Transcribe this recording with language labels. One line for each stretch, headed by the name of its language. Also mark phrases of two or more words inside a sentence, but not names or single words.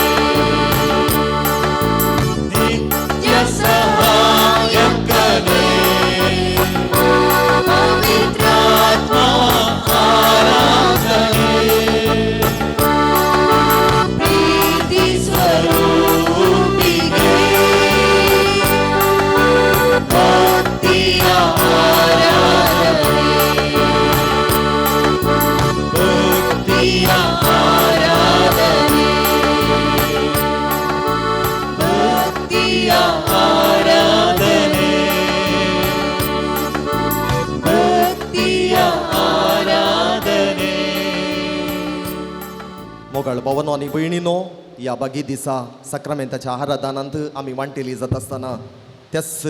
Kannada: ನಿತ್ಯ ಸಹಾಯಕನೇ ಪವಿತ್ರಾತ್ಮ ಆರಾಧನೆ ಪ್ರೀತಿ ಸ್ವರೂಪಿಗೆ ಭಕ್ತಿಯ ಆರಾಧನೆ ಭಕ್ತಿಯ ಆರಾಧನೆ ಭಕ್ತಿಯ ಆರಾಧನೆ ಭಕ್ತಿಯ ಆರಾಧನೆ
Konkani: मोगळ भावांनो आनी भयणींनो या बागी दिसा सक्रामेंताच्या आराधनांत आमी वांटेली जाता आसतना त्याच